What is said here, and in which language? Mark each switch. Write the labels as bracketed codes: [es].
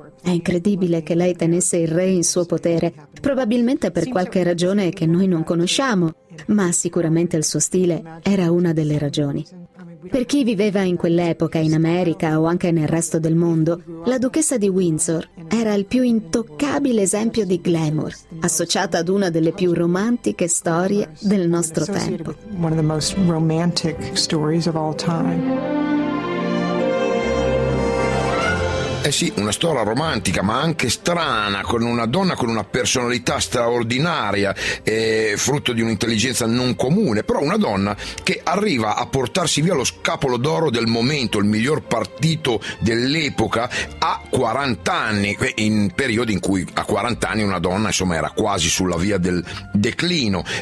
[it] È incredibile che lei tenesse il re in suo potere, probabilmente per qualche ragione che noi non conosciamo, ma sicuramente il suo stile era una delle ragioni. Per chi viveva in quell'epoca in America o anche nel resto del mondo, la duchessa di Windsor era il più intoccabile esempio di glamour, associata ad una delle più romantiche storie del nostro tempo. [en] One of the most romantic stories of all time. [it] Eh sì, una storia romantica ma anche strana, con una donna con una personalità straordinaria, frutto di un'intelligenza non comune, però una donna che arriva a portarsi via lo scapolo d'oro del momento, il miglior partito dell'epoca, a 40 anni, in periodi in cui a 40 anni una donna insomma era quasi sulla via del declino.